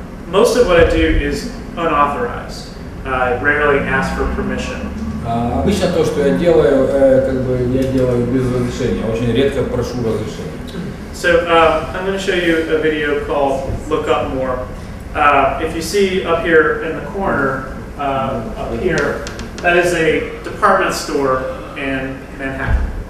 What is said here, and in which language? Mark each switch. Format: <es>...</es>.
<en>Most of what I do is unauthorized. I rarely ask for permission.</en> <ru>Обычно то, что я делаю, я делаю без разрешения. Очень редко прошу разрешения.</ru> <en>So I'm going to show you a video called "Look Up More." If you see up here in the corner, up here, that is a department store in Manhattan.</en>